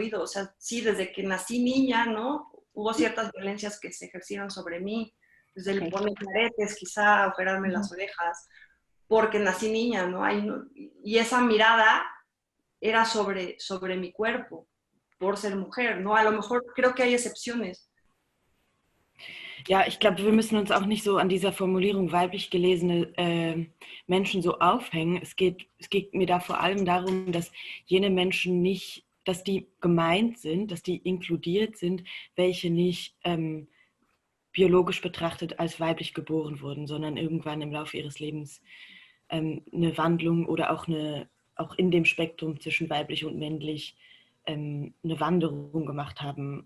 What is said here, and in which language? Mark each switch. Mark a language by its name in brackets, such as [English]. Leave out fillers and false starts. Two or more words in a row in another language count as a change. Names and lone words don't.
[Spanish] O sea, sí, desde que nací niña, ¿no? Hubo ciertas violencias que se ejercieron sobre mí, desde el poner aretes, quizá operarme las orejas, porque nací niña, ¿no? Y esa mirada era sobre mi cuerpo, por ser mujer, ¿no? A lo mejor creo que hay excepciones. [German] Ja, ich glaube, wir müssen uns auch nicht so an dieser Formulierung weiblich gelesene Menschen so aufhängen. Es geht mir da vor allem darum, dass jene Menschen nicht, dass die gemeint sind, dass die inkludiert sind, welche nicht biologisch betrachtet als weiblich geboren wurden, sondern irgendwann im Laufe ihres Lebens eine Wandlung oder auch in dem Spektrum zwischen weiblich und männlich eine Wanderung gemacht haben.